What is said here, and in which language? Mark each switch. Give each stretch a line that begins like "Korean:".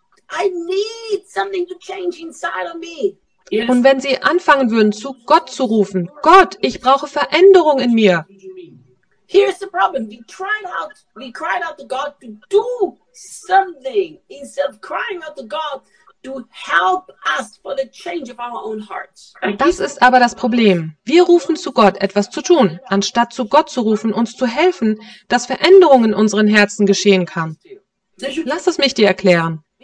English: I need something to change inside of me.
German: Und wenn sie anfangen würden, zu Gott zu rufen, Gott, ich brauche Veränderung in mir.
English: Here's the problem. We cried out to God to do something instead of crying out to God to help us for the change of our own hearts.
German: Das ist aber das Problem. Wir rufen zu Gott, etwas zu tun, anstatt zu Gott zu rufen, uns zu helfen, dass Veränderung in unseren Herzen geschehen kann. Lass es mich dir erklären.